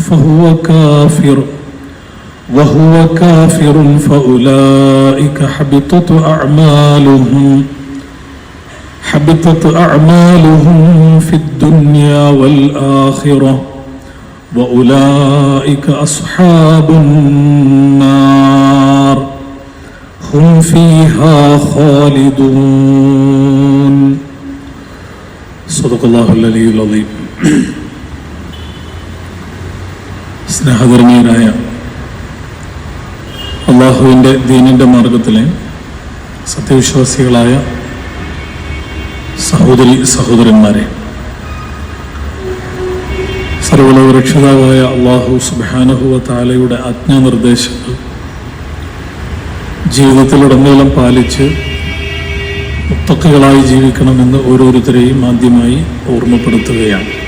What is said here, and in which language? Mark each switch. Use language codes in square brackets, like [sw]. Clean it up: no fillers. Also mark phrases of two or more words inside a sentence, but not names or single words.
[ar] وهو كافر فأولئك حبطت أعمالهم في الدنيا والآخرة وأولئك أصحاب النار هم فيها خالدون. صدق الله العلي العظيم. [ml] സ്നേഹധർമ്മീയരായ അള്ളാഹുവിൻ്റെ ദീനിൻ്റെ മാർഗത്തിലെ സത്യവിശ്വാസികളായ സഹോദരി സഹോദരന്മാരെ, സർവ്വലോകരക്ഷിതാവായ [ar] الله سبحانه وتعالى [ml] ആജ്ഞാനിർദ്ദേശങ്ങൾ ജീവിതത്തിലുടനീളം പാലിച്ച് മുത്തഖികളായി ജീവിക്കണമെന്ന് ഓരോരുത്തരെയും ആദ്യമായി ഓർമ്മപ്പെടുത്തുകയാണ്.